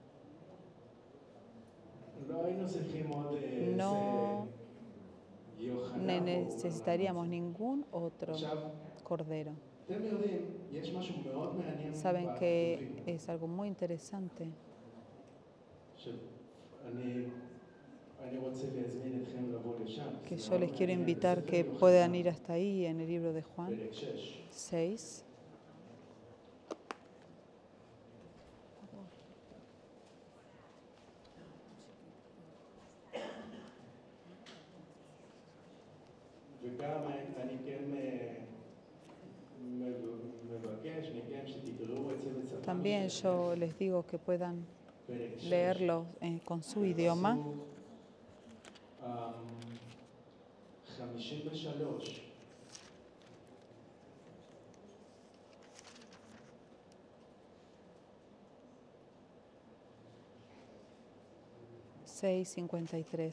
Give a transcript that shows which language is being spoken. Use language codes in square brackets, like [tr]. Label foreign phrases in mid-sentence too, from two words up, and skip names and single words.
[es] No necesitaríamos ningún otro Cordero. Saben que es algo muy interesante. Que yo les quiero invitar que puedan ir hasta ahí en el libro de Juan 6. [he] וגם אני כן מבקש מכם שתקראו את זה בשפה. [es] También yo les digo que puedan leerlo con su idioma. 53. 6:53.